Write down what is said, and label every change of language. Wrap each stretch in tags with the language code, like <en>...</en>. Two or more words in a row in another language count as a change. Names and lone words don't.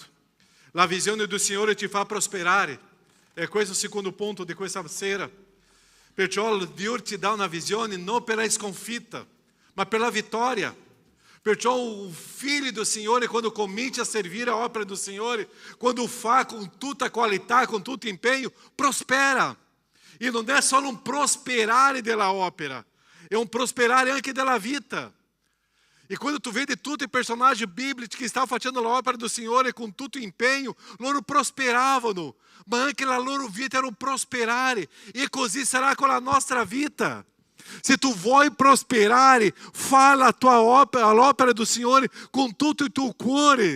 <it>La visione del Signore ti fa prosperare, è questo il secondo punto di questa sera. Perciò Dio ti dà una visione non per la sconfitta, ma per la vittoria. Perciò o figlio do Signore, quando comincia a servire a opera do Signore, quando fa com tutta qualità, com tutto impegno, prospera.</it> <pt>E não é só um prosperare</pt> <it>della opera,</it> <pt>é um prosperare</pt> <it>anche della vita. E quando tu vedi tutti i personaggi biblici che stavano facendo l'opera do Signore con tutto impegno, loro prosperavano, ma anche la loro vita era un prosperare. E così sarà con la nostra vita. Se tu vuoi prosperare,</it> <pt>fala a tua opera,</pt> <it>l'opera do Signore com tutto il tuo cuore.</it>